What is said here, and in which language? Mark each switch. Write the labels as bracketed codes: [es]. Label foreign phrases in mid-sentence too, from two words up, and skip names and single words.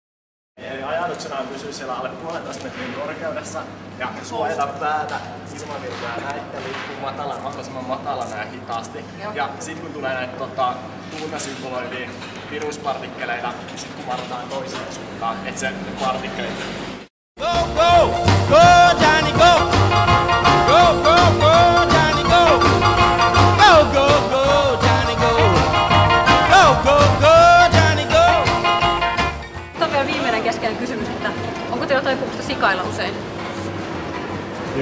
[fi] Eli ajanut tarkoituksena on pysyä siellä alle 1,5 metrin korkeudessa ja suojata päätä ilmavirtoja näitä liikkuu mahdollisimman matalana ja hitaasti. Ja sitten kun tulee näitä tuunasymboloivia viruspartikkeleita, niin sitten kumarrataan toiseen suuntaan, että se partikkelit. [en] Go, go! Go, Johnny, go! Go, go, go, Johnny, go! Go, go, go, Johnny, go! Go, go, go, Johnny, go! [fi] Tämä on vielä viimeinen keskeinen kysymys, että onko teillä taipumusta sikailla usein? Joo.